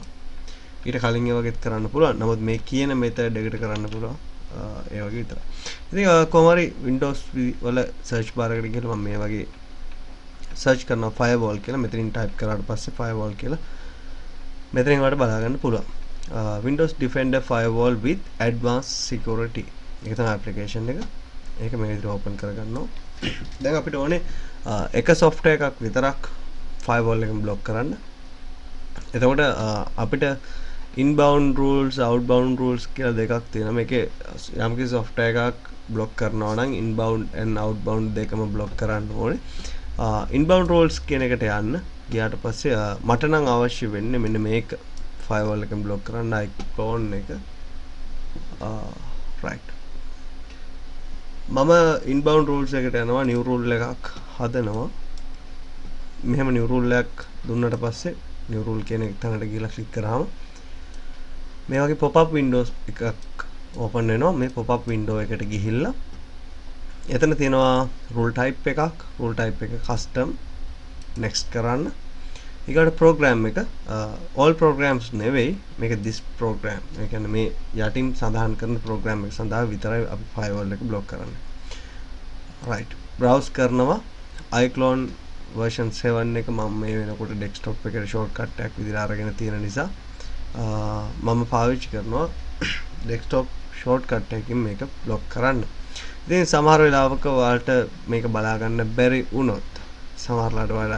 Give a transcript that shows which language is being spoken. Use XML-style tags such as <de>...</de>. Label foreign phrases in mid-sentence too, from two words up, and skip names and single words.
<si>ඊට කලින් ඒ වගේත් කරන්න පුළුවන්. නමුත් මේ කියන method එකට කරන්න පුළුවන්. ඒ වගේ විතරයි. ඉතින් කොහොම හරි Windows වල</si> <en>search bar</en> <si>එකට ගිහලා මම මේ වගේ search කරනවා firewall කියලා. මෙතනින් type කරාට පස්සේ firewall කියලා මෙතනින් වලට බලා ගන්න පුළුවන්.</si> <en>Windows Defender firewall with advanced security.</en> <si>ඒක තමයි application එක. ඒක මේ විදිහට open කරගන්නවා. දැන් අපිට ඕනේ එක software එකක් විතරක් firewall එකෙන් block කරන්න. එතකොට අපිට</si> <en>inbound rules outbound rules</en> <si>කියලා දෙකක් තියෙනවා. මේකේ යම්කිසි software එකක් block කරනවා නම්</si> <en>inbound and outbound</en> <si>දෙකම block කරන්න ඕනේ.</si> <en>inbound rules</en> <si>කියන එකට යන්න ගියාට පස්සේ මට නම් අවශ්‍ය වෙන්නේ මෙන්න මේක firewall එකෙන් block කරන්න icon එක</si> <en>right මම inbound rules</en> <si>එකට යනවා</si> <en>new rule</en> <si>එකක් හදනවා මෙහෙම</si> <en>new rule</en> <si>එකක් දුන්නට පස්සේ</si> <en>new rule</en> <si>කියන එක තැනට ගිහලා click කරාම මේ වගේ</si> <en>pop up</en> <si>windows එකක් open වෙනවා මේ</si> <en>pop up window</en> <si>එකට ගිහිල්ලා එතන තියෙනවා</si> <en>rule type</en> <si>එකක්</si> <en>rule type</en> <si>එක</si> <en>custom next</en> <si>කරන්න ඊගොඩ program එක</si> <en>all programs</en> <si>නෙවෙයි මේක</si> <en>this program</en> <si>ඒ කියන්නේ මේ යටින් සඳහන් කරන program එක සඳහා විතරයි අපි firewall එක block කරන්නේ</si> <en>right browse</en> <si>කරනවා iClone version 7 එක මම මේ වෙනකොට desktop එකට shortcut එකක් විදිහට අරගෙන තියෙන නිසා මම පාවිච්චි කරනවා</si> <en>desktop shortcut</en> <si>එකකින් මේක block කරන්න ඉතින් සමහර වෙලාවක ඔයාලට මේක බලා ගන්න බැරි වුණොත් සමහරලාට ඔයාලා</si>